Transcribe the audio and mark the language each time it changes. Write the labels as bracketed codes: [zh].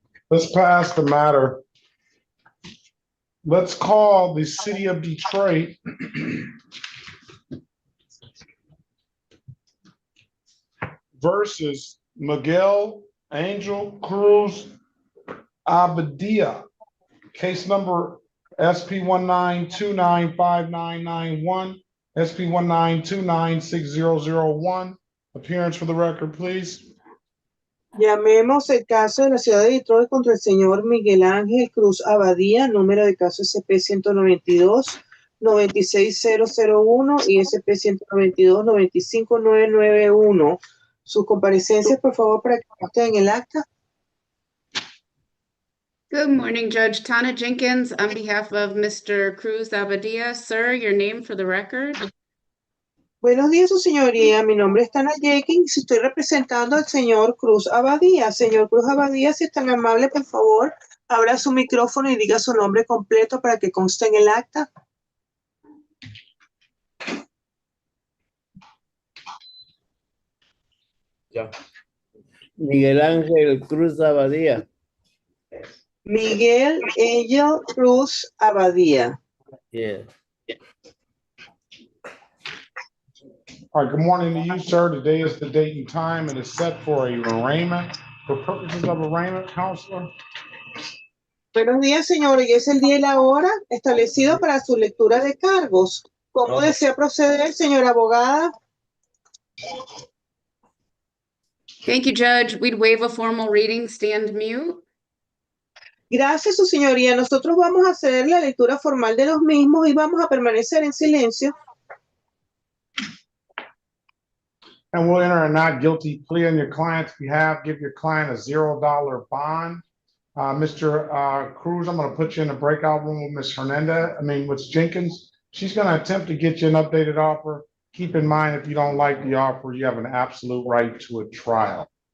[en] Let's pass the matter. Let's call the city of Detroit versus Miguel Angel Cruz Abadia. Case number SP 192959991, SP 192960001. Appearance for the record, please. [es] Llamemos el caso de la ciudad de Detroit contra el señor Miguel Ángel Cruz Abadía, número de caso SP-192-96001 y SP-192-95991. Sus comparecencias, por favor, para que consten en el acta. [en] Good morning, Judge Tana Jenkins, on behalf of Mr. Cruz Abadia. Sir, your name for the record. [es] Buenos días, su señoría. Mi nombre es Tana Jenkins y estoy representando al señor Cruz Abadía. Señor Cruz Abadía, si es tan amable, por favor, abra su micrófono y diga su nombre completo para que conste en el acta. Ya. Miguel Ángel Cruz Abadía. Miguel Angel Cruz Abadía. [en] Yeah. All right, good morning to you, sir. Today is the date and time. It is set for a arraignment. For purposes of arraignment, counselor. [es] Buenos días, señor. Hoy es el día y la hora establecido para su lectura de cargos. ¿Cómo desea proceder, señora abogada? [en] Thank you, Judge. We'd waive a formal reading, stand mute. [es] Gracias, su señoría. Nosotros vamos a hacer la lectura formal de los mismos y vamos a permanecer en silencio. [en] And we'll enter a not guilty plea on your client's behalf. Give your client a $0 bond. Mr. Cruz, I'm going to put you in a breakout room with Ms. with Jenkins. She's going to attempt to get you an updated offer. Keep in mind, if you don't like the offer, you have an absolute right to a trial.